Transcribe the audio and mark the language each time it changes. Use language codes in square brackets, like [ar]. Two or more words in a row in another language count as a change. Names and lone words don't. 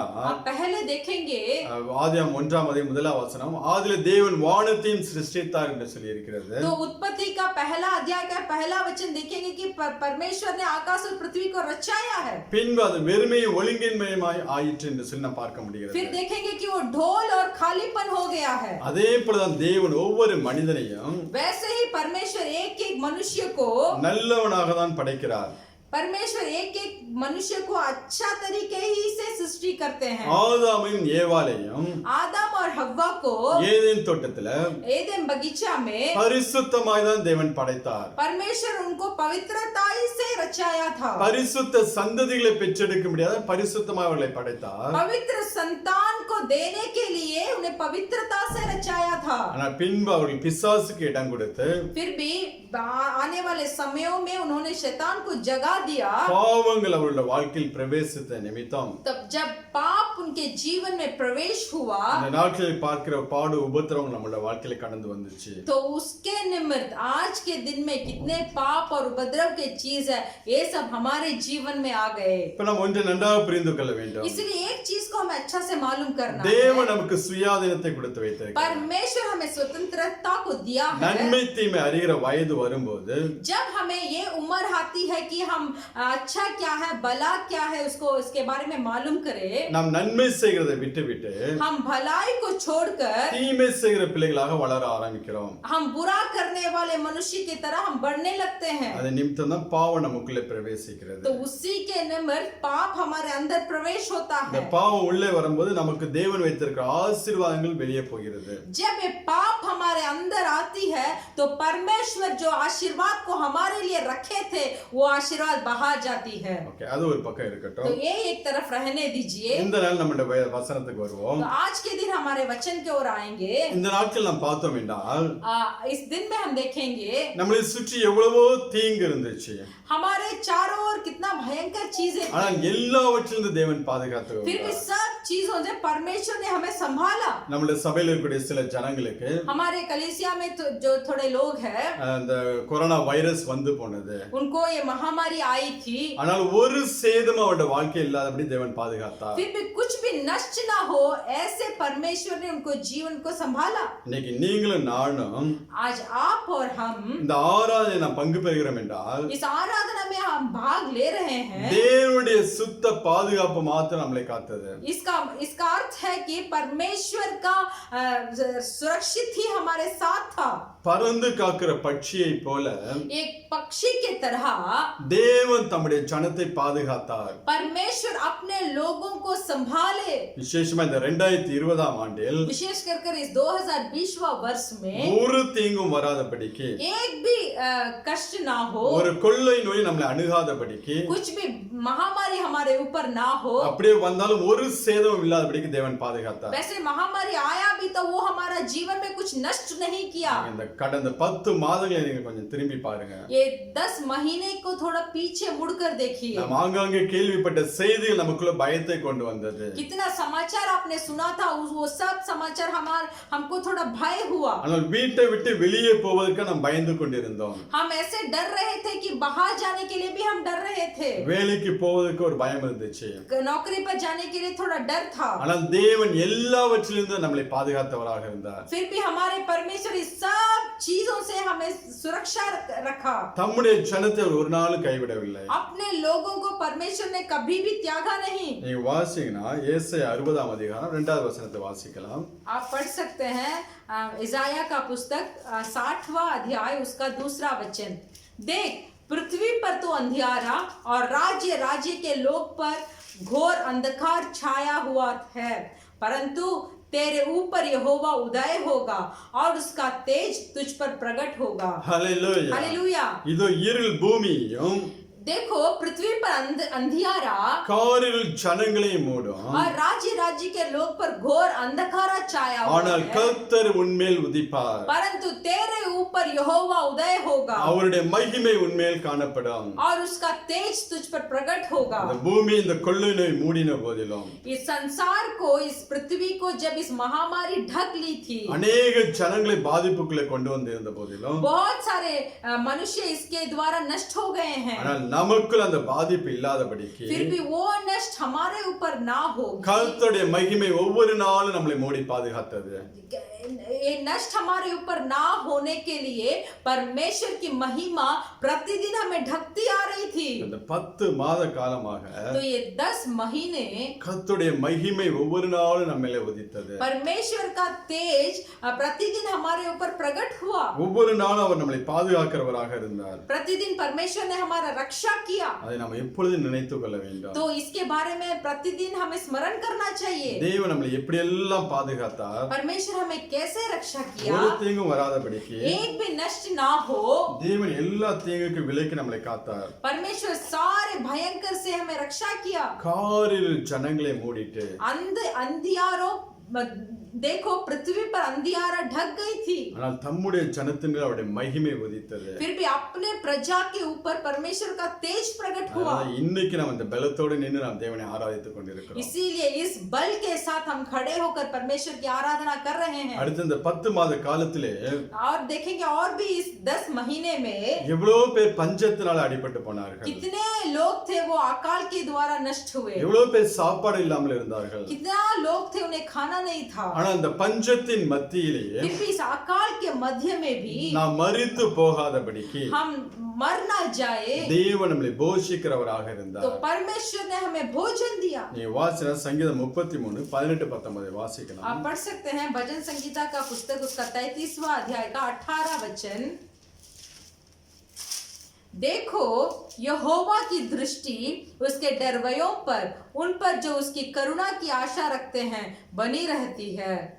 [hi] आप पहले देखेंगे [ta] ஆதியாகமம் 1ஆம் அதிகாரம் 1வது வசனம், ஆதியிலே தேவன் வானத்தையும் சிருஷ்டித்தார் என்று சொல்லி இருக்கிறது. [hi] तो उत्पत्ति का पहला अध्याय का पहला वचन देखेंगे कि परमेश्वर ने आकाश और पृथ्वी को रचाया है। [ta] பின்பு அது வெறுமையும் ஒழுங்கின்மையுமாய் ஆயிற்று என்று சொல்லி நாம் பார்க்க முடிகிறது. [hi] फिर देखेंगे कि वो ढोल और खालीपन हो गया है। [ta] அதே போலதான் தேவன் ஒவ்வொரு மனிதனையும் [hi] वैसे ही परमेश्वर एक एक मनुष्य को [ta] நல்லவனாக தான் படைக்கிறார். [hi] परमेश्वर एक एक मनुष्य को अच्छा तरीके ही से सृष्टि करते हैं। [ta] ஆதாமையும் ஏவாளையும் [hi] आदम और हव्वा को [ta] ஏதேன் தோட்டத்துல [hi] एदेन बगीचा में [ta] பரிசுத்தமாய் தான் தேவன் படைத்தார். [hi] परमेश्वर उनको पवित्रताई से रचाया था। [ta] பரிசுத்த சந்ததிகளை பெற்றெடுக்க முடியாத பரிசுத்தமாய் அவர்களை படைத்தார். [hi] पवित्र संतान को देने के लिए उन्हें पवित्रता से रचाया था। [ta] ஆனா பின்பு அவர்கள் பிசாசுக்கு இடம் கொடுத்து [hi] फिर भी आने वाले समयों में उन्होंने शैतान को जगा दिया। [ta] பாவங்கள் அவருடைய வாழ்க்கையில் பிரவேசித்த நிமித்தம் [hi] तब जब पाप उनके जीवन में प्रवेश हुआ [ta] இந்த நாட்களில் பார்க்கிற பாடு உபத்திரவம் நம்மளுடைய வாழ்க்கையில கடந்து வந்துச்சு. [hi] तो उसके निमित्त आज के दिन में कितने पाप और उपद्रव के चीज है, ये सब हमारे जीवन में आ गए। [ta] இப்ப நாம் ஒன்றை நன்றாக புரிந்து கொள்ள வேண்டும். [hi] इसलिए एक चीज को हमें अच्छा से मालूम करना है। [ta] தேவன் நமக்கு சுயாதீனத்தை கொடுத்து வைத்திருக்கிறார். [hi] परमेश्वर हमें स्वतंत्रता को दिया है। [ta] நன்மை தீமை அறிகிற வயது வரும்போது [hi] जब हमें ये उम्र आती है कि हम अच्छा क्या है भला क्या है उसको उसके बारे में मालूम करें, [ta] நாம் நன்மை செய்கிறதை விட்டுவிட்டு [hi] हम भलाई को छोड़कर [ta] தீமை செய்கிற பிள்ளைகளாக வளர ஆரம்பிக்கிறோம். [hi] हम बुरा करने वाले मनुष्य की तरह हम बढ़ने लगते हैं। [ta] அது நிமித்தம் தான் பாவம் நமக்குள்ளே பிரவேசிக்கிறது. [hi] तो उसी के निमित्त पाप हमारे अंदर प्रवेश होता [ta] இந்த [hi] है। [ta] பாவம் உள்ளே வரும்போது நமக்கு தேவன் வைத்திருக்கிற ஆசீர்வாதங்கள் வெளியே போகிறது. [hi] जब ये पाप हमारे अंदर आती है तो परमेश्वर जो आशीर्वाद को हमारे लिए रखे थे वो आशीर्वाद बाहर जाती है। [ta] ஓகே, அது ஒரு பக்கம் [hi] तो [ta] இருக்கட்டும். [hi] ये एक तरफ रहने दीजिए। [ta] இந்த நாள் நம்முடைய வசனத்துக்கு வருவோம். [hi] तो आज के दिन हमारे वचन की ओर आएंगे। [ta] இந்த நாட்கள் நாம் பார்த்தோம் என்றால் [hi] इस दिन में हम देखेंगे [ta] நம்மளை சுற்றி எவ்வளவோ தீங்கு இருந்துச்சு. [hi] हमारे चारों ओर कितना भयंकर चीजें थी। [ta] ஆனால் எல்லாவற்றிலிருந்து தேவன் பாதுகாத்து [hi] फिर भी सब चीजों से परमेश्वर ने हमें संभाला। [ta] நம்முடைய சபையில் இருக்கக்கூடிய சில ஜனங்களுக்கு [hi] हमारे कलीसिया में तो जो थोड़े लोग हैं [ta] அந்த கொரோனா வைரஸ் வந்து போனது. [hi] उनको ये महामारी आई थी, [ta] ஆனால் ஒரு சேதம் அவருடைய வாழ்க்கை இல்லாதபடி தேவன் பாதுகாத்தார். [hi] फिर भी कुछ भी नष्ट ना हो ऐसे परमेश्वर ने उनको जीवन को संभाला। [ta] இன்னைக்கு நீங்களும் நானும் [hi] आज आप और हम [ta] இந்த ஆராதனை நாம் பங்கு பெறுகிறோம் என்றால் [hi] इस आराधना में हम भाग ले रहे हैं। [ta] தேவனுடைய சுத்த பாதுகாப்பு மாத்திரம் நம்மளை காத்தது. [hi] इसका अर्थ है कि परमेश्वर का सुरक्षित ही हमारे साथ था। [ta] பறந்து காக்கிற பட்சியை போல [hi] एक पक्षी के तरह [ta] தேவன் தம்முடைய ஜனத்தை பாதுகாத்தார். [hi] परमेश्वर अपने लोगों को संभाले। [ta] விசேஷமா இந்த 2020 ஆண்டில் [hi] विशेष कर इस 2020वां वर्ष में [ta] ஒரு தீங்கும் வராதபடிக்கு, [hi] एक भी कष्ट ना हो, [ta] ஒரு கொள்ளை நோய் நம்மளை அணுகாதபடிக்கு, [hi] कुछ भी महामारी हमारे ऊपर ना हो। [ta] அப்படியே வந்தாலும் ஒரு சேதமும் இல்லாதபடிக்கு தேவன் பாதுகாத்தார். [hi] वैसे महामारी आया भी तो वो हमारा जीवन में कुछ नष्ट नहीं किया। [ta] இந்த கடந்த 10 மாதங்களை நீங்க கொஞ்சம் திரும்பி பாருங்க. [hi] ये 10 महीने को थोड़ा पीछे मुड़कर देखिए। [ta] நாம் ஆங்காங்கே கேள்விப்பட்ட செய்திகள் நமக்குள்ள பயத்தை கொண்டு வந்தது. [hi] कितना समाचार आपने सुना था, वो सब समाचार हमको थोड़ा भय हुआ। [ta] ஆனால் வீட்டை விட்டு வெளியே போவதற்கு நாம் பயந்து கொண்டிருந்தோம். [hi] हम ऐसे डर रहे थे कि बाहर जाने के लिए भी हम डर रहे थे। [ta] வேலைக்கு போவதற்கு ஒரு பயம் இருந்துச்சு. [hi] नौकरी पर जाने के लिए थोड़ा डर था। [ta] ஆனால் தேவன் எல்லாவற்றிலிருந்தும் நம்மளை பாதுகாத்தவராக இருந்தார். [hi] फिर भी हमारे परमेश्वर इस सब चीजों से हमें सुरक्षा रखा। [ta] தம்முடைய ஜனத்தை அவர் ஒரு நாளும் கைவிடவில்லை. [hi] अपने लोगों को परमेश्वर ने कभी भी त्यागा नहीं। [ta] நீங்க வாசிங்கன்னா ஏசாயா 60ஆம் அதிகாரம் 2வது வசனத்தை வாசிக்கலாம். [hi] आप पढ़ सकते हैं इसाया का पुस्तक 60वां अध्याय उसका 2रा वचन। देख पृथ्वी पर तो अंधियारा और राज्य राज्य के लोग पर घोर अंधकार छाया हुआ है, परंतु तेरे ऊपर यहोवा उदय होगा और उसका तेज तुझ पर प्रकट होगा। [ta] ஹல்லேலூயா. [hi] हालेलुया। [ta] இதோ இருள் பூமியையும் [hi] देखो पृथ्वी पर अंधियारा [ta] காரிருள் ஜனங்களை மூடும், [hi] और राज्य राज्य के लोग पर घोर अंधकारा छाया हुआ [ta] ஆனால் [hi] है, [ta] கர்த்தர் உன்மேல் உதிப்பார். [hi] परंतु तेरे ऊपर यहोवा उदय होगा [ta] அவருடைய மகிமை உன்மேல் காணப்படும். [hi] और उसका तेज तुझ पर प्रकट होगा। [ta] இந்த பூமி இந்த கொள்ளை நோய் மூடின போதிலும், [hi] इस संसार को, इस पृथ्वी को जब इस महामारी ढक ली थी, [ta] அநேக ஜனங்களை பாதிப்புக்குள்ளே கொண்டு வந்திருந்த போதிலும், [hi] बहुत सारे मनुष्य इसके द्वारा नष्ट हो गए हैं, [ta] ஆனால் நமக்குள் அந்த பாதிப்பு இல்லாதபடிக்கு [hi] फिर भी वो नष्ट हमारे ऊपर ना हो। [ta] கர்த்தருடைய மகிமை ஒவ்வொரு நாளும் நம்மளை மூடி பாதுகாத்தது. [hi] ये नष्ट हमारे ऊपर ना होने के लिए परमेश्वर की महिमा प्रतिदिन हमें ढकती आ रही थी। [ta] இந்த 10 மாத காலமாக [hi] तो ये 10 महीने [ta] கர்த்தருடைய மகிமை ஒவ்வொரு நாளும் நம்ம மேலே உதித்தது. [hi] परमेश्वर का तेज प्रतिदिन हमारे ऊपर प्रकट हुआ। [ta] ஒவ்வொரு நாளும் அவர் நம்மளை பாதுகாக்கிறவராக இருந்தார். [hi] प्रतिदिन परमेश्वर ने हमारा रक्षा रक्षा किया। [ta] அதை நாம் எப்பொழுதும் நினைத்துக் கொள்ள வேண்டும். [hi] तो इसके बारे में प्रतिदिन हमें स्मरण करना चाहिए। [ta] தேவன் நம்மளை எப்படி எல்லாம் பாதுகாத்தார், [hi] परमेश्वर हमें कैसे रक्षा किया, [ta] ஒரு தீங்கும் வராதபடிக்கு [hi] एक भी नष्ट ना हो। [ta] தேவன் எல்லா தீங்குக்கு விலக்கி நம்மளை காத்தார். [hi] परमेश्वर सारे भयंकर से हमें रक्षा किया। [ta] காரில் ஜனங்களை மூடிட்டு [hi] अंधियारों देखो पृथ्वी पर अंधियारा ढक गई थी, [ta] ஆனால் தம்முடைய ஜனத்தின் மேல் அவருடைய மகிமை உதித்தது. [hi] फिर भी अपने प्रजा के ऊपर परमेश्वर का तेज प्रकट हुआ। [ta] இன்னைக்கு நாம் இந்த பலத்தோடு நின்று நாம் தேவனை ஆராதித்துக் கொண்டிருக்கிறோம். [hi] इसीलिए इस बल के साथ हम खड़े होकर परमेश्वर की आराधना कर रहे हैं। [ta] அடுத்த இந்த 10 மாத காலத்திலே [hi] और देखेंगे और भी इस 10 महीने में [ta] எவ்வளவு பேர் பஞ்சத்தினால அடிபட்டு போனார்கள், [hi] कितने लोग थे वो अकाल के द्वारा नष्ट हुए, [ta] எவ்வளவு பேர் சாப்பாடு இல்லாமல் இருந்தார்கள். [hi] कितना लोग थे उन्हें खाना नहीं था। [ta] ஆனா அந்த பஞ்சத்தின் மத்தியிலேயே [hi] फिर भी इस अकाल के मध्य में भी [ta] நாம் மரித்து போகாதபடிக்கு [hi] हम मर ना जाए, [ta] தேவன் நம்மை போஷிக்கிறவராக [hi] तो [ta] இருந்தார். [hi] परमेश्वर ने हमें भोजन दिया। [ta] நீ வாசின சங்கீதம் 33 18-19 வாசிக்கலாம். [hi] आप पढ़ सकते हैं भजन संगीता का पुस्तक उसका 33वां अध्याय का 18 वचन। देखो यहोवा की दृष्टि उसके डरवयों पर, उन पर जो उसकी करुणा की आशा रखते हैं बनी रहती है,